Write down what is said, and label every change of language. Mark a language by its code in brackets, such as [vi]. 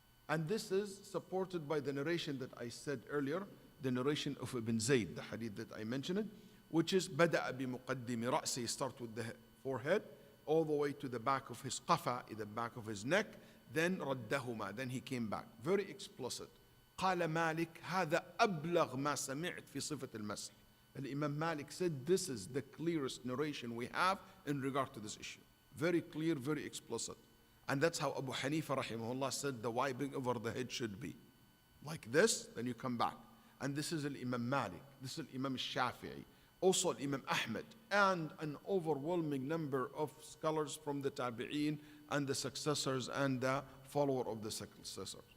[en] And this is supported by the narration that I said earlier, the narration of Ibn Zayd, the hadith that I mentioned, which is [ar] بدأ بمقدم رأسه, [en] start with the forehead all the way to the back of his qafa, the back of his neck, then ردهما, then he came back. Very explicit. [ar] قال مالك هذا أبلغ ما سمعت في صفة المسح. [en] And Imam Malik said this is the clearest narration we have in regard to this issue. Very clear, very explicit. And that's how Abu Hanifa rahimahullah said the wiping over the head should be. Like this, then you come back. And this is Imam Malik, this is Imam Shafi'i, also Imam Ahmad, and an overwhelming number of scholars from the Tabi'een and the successors and the follower of the successors.